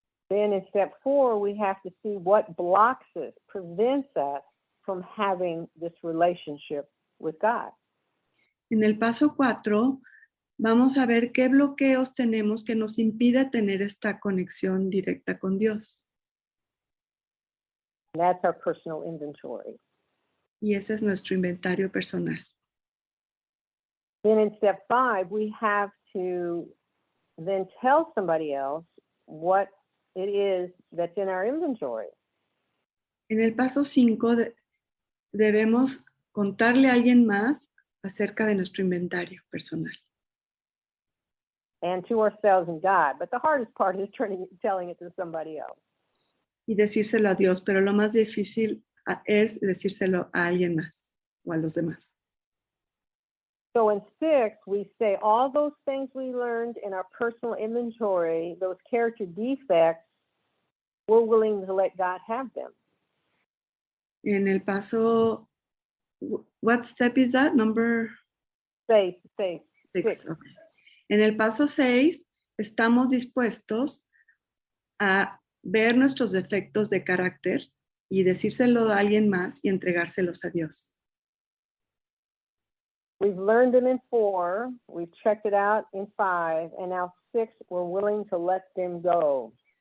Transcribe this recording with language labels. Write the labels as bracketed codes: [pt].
[en] Then in step 4, we have to see what blocks us, prevents us from having this relationship with God. [es] En el paso 4 vamos a ver qué bloqueos tenemos que nos impide tener esta conexión directa con Dios. [en] And that's our personal inventory. [es] Y ese es nuestro inventario personal. [en] Then in step 5, we have to then tell somebody else what it is that's in our inventory. [es] En el paso 5 debemos contarle a alguien más acerca de nuestro inventario personal. [en] And to ourselves and God. But the hardest part is telling it to somebody else. [es] Y decírselo a Dios, pero lo más difícil es decírselo a alguien más o a los demás. [en] So in 6, we say all those things we learned in our personal inventory, those character defects, we're willing to let God have them. [es] En el paso, [en] what step is that? Number 6. 6. Okay. [es] En el paso 6, estamos dispuestos a ver nuestros defectos de carácter y decírselo a alguien más y entregárselos a Dios. [en] We've learned them in 4, we've checked it out in 5, and now 6, we're willing to let them go.